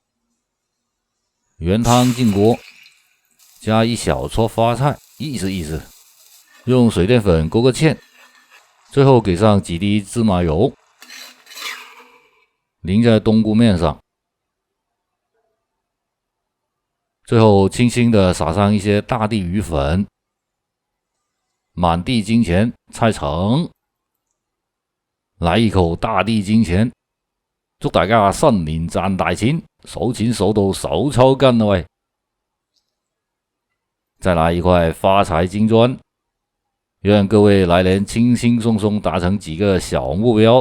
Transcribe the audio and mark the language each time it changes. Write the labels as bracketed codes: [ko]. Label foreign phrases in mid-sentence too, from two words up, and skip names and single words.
[zh] 原汤进锅，加一小撮花菜，意思意思，用水淀粉勾个芡，最后给上几滴芝麻油，淋在冬菇面上，最后轻轻的撒上一些大地鱼粉，满地金钱菜成。來一口大地金錢，祝大家新年賺大錢，數錢數到手抽筋了喂！再來一塊發財金磚，願各位來年輕輕鬆鬆達成幾個小目標。